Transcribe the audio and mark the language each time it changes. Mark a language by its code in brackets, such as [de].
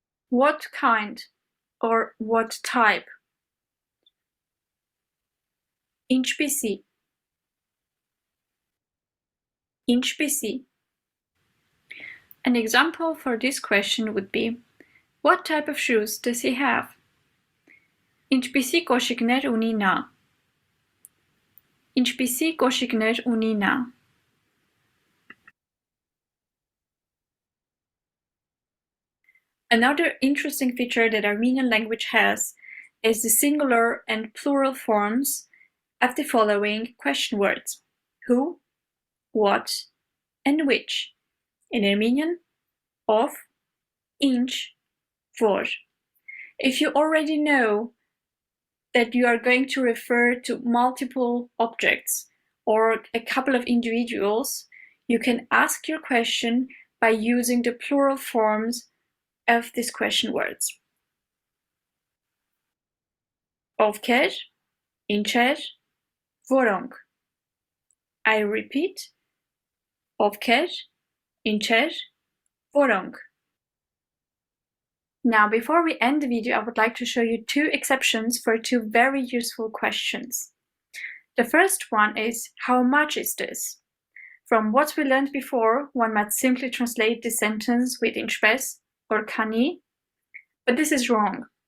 [en] What kind or what type? [hy] Ինչպիսի? Ինչպիսի? [en] An example for this question would be, what type of shoes does he have? [hy] Ինչպիսի կոշիկներ ունի նա? Ինչպիսի կոշիկներ ունի նա? [en] Another interesting feature that Armenian language has is the singular and plural forms of the following question words: who, what, and which. In Armenian, [hy] of, inch, vor. [en] If you already know that you are going to refer to multiple objects or a couple of individuals, you can ask your question by using the plural forms of these question words. [hy] Ովքեր, ինչեր, որոնք. [en] I repeat, [hy] ովքեր, ինչեր, որոնք. [en] Now, before we end the video, I would like to show you two exceptions for two very useful questions. The first one is, how much is this? From what we learned before, one might simply translate the sentence with ինչպես or քանի, but this is wrong.